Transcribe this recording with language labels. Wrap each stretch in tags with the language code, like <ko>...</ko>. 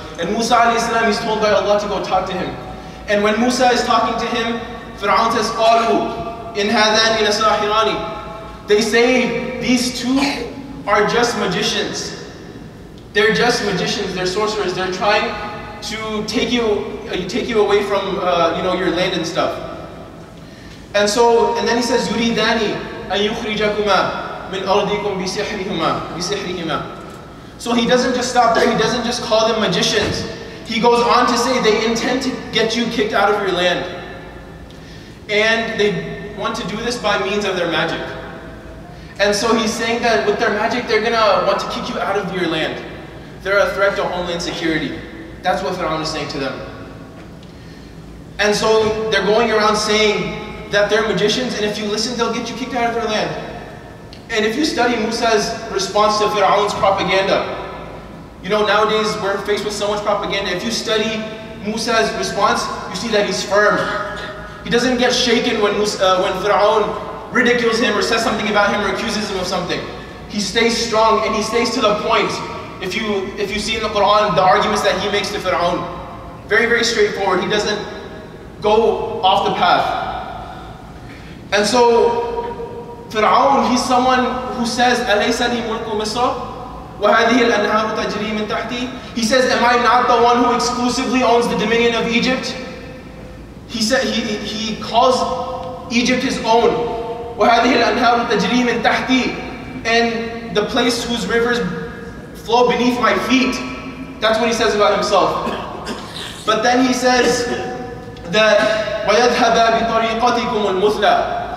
<en>And Musa alayhi salam, he's told by Allah to go talk to him. And when Musa is talking to him, Fir'aun says,</en> <ar>قَالُوا إِنْ هَذَانِ لَسَاحِرَانِ.</ar> <en>They say, these two are just magicians. They're just magicians, they're sorcerers. They're trying to take you away from your land and stuff. And then he says,</en> <ar>يُرِيدَانِ أَن يُخْرِجَكُمَا مِنْ أَرْضِكُمْ بِسِحْرِهِمَا.</ar> <en>So he doesn't just stop there, he doesn't just call them magicians. He goes on to say they intend to get you kicked out of your land. And they want to do this by means of their magic. And so he's saying that with their magic, they're going to want to kick you out of your land. They're a threat to homeland security. That's what Fir'aun is saying to them. And so they're going around saying that they're magicians, and if you listen, they'll get you kicked out of their land. And if you study Musa's response to Fir'aun's propaganda, you know, nowadays we're faced with so much propaganda. If you study Musa's response, you see that he's firm. He doesn't get shaken when Fir'aun ridicules him or says something about him or accuses him of something. He stays strong and he stays to the point. If you see in the Quran the arguments that he makes to Fir'aun, very, very straightforward. He doesn't go off the path. And so Fir'aun, he's someone who says,</en> <ar>أَلَيْسَ لِي مُلْكُ مِصْرَ وَهَذِهِ الْأَنْهَارُ تَجْرِي مِنْ تَحْتِي.</ar> <en>He says, am I not the one who exclusively owns the dominion of Egypt? He said he calls Egypt his own.</en> <ar>وَهَذِهِ الْأَنْهَارُ تَجْرِي مِنْ تَحْتِي.</ar> <en>And the place whose rivers flow beneath my feet. That's what he says about himself. But then he says that</en> <ar>وَيَذْهَبَا بِطَرِيقَتِكُمُ الْمُثْلَى.</ar>